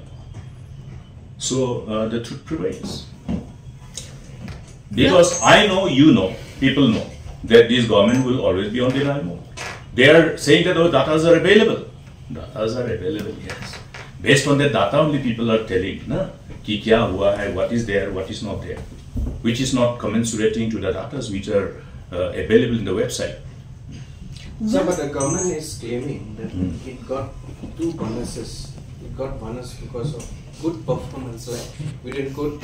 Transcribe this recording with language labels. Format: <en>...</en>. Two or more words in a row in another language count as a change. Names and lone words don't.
<en>So the truth prevails. Because I know, you know, people know that this government will always be on denial mode. They are saying that those data are available. Data are available, yes. Based on that data only people are telling,</en> <hi>ना, कि क्या हुआ है,</hi> <en>what is there, what is not there, which is not commensurating to the data which are available in the website. So, but the government is claiming that it got two bonuses. It got bonus because of good performance. Like we did good.</en>